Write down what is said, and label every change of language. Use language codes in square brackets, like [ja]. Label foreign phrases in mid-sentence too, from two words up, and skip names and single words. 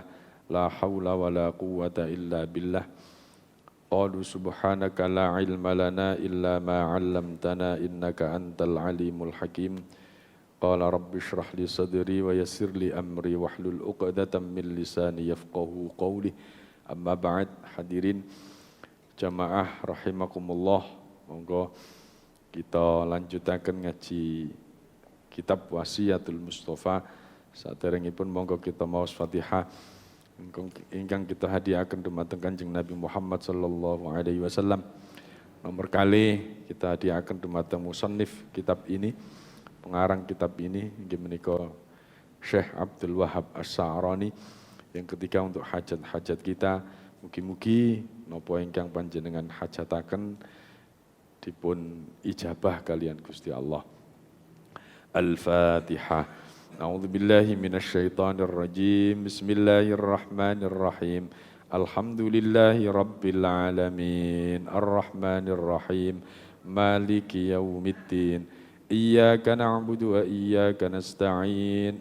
[ar] لا حول ولا قوة إلا بالله. قالوا سبحانك لا علم لنا إلا ما علمتنا إنك أنت العليم الحكيم. قال رب اشرح لي صدري ويسر لي أمري واحلل عقدة من لساني يفقهوا قولي. أما بعد, حاضرين جماعة رحمكم الله. [jv] Monggo kita lanjutaken ngaji kitab Wasiyatul Mustafa. Saderengipun monggo kita maos Fatihah ingkang kita hadiahaken dumateng Kanjeng Nabi Muhammad [ar] صلى الله عليه وسلم. [jv] Nomor kali kita hadiahaken dumateng musannif [id] kitab ini, pengarang kitab ini [jv] inggih menika Syekh Abdul Wahab As-Sa'rani. [id] Yang ketiga untuk hajat-hajat kita, [jv] mugi-mugi napa ingkang panjenengan hajataken dipun ijabah kalian Gusti Allah. [ar] الفاتحة. أعوذ بالله من الشيطان الرجيم. بسم الله الرحمن الرحيم. الحمد لله رب العالمين. الرحمن الرحيم. مالك يوم الدين. إياك نعبد وإياك نستعين.